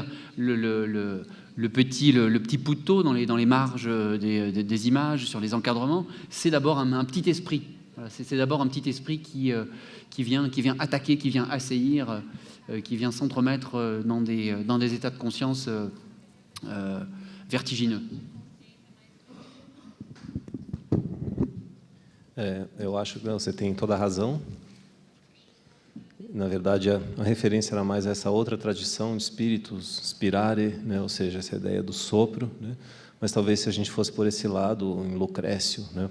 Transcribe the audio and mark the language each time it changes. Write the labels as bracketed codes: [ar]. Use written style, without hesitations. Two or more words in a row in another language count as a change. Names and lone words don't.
[fr] Le petit putto dans les marges des images, sur les encadrements, c'est d'abord un petit esprit. Voilà, c'est d'abord un petit esprit qui vient attaquer, qui vient assaillir, qui vient s'entremettre dans des états de conscience vertigineux. [pt] Eu acho que você tem toda a razão. Na verdade, a referência era mais a essa outra tradição de espíritos, spirare, né? Ou seja, essa ideia do sopro, né? Mas talvez se a gente fosse por esse lado, em Lucrécio, né?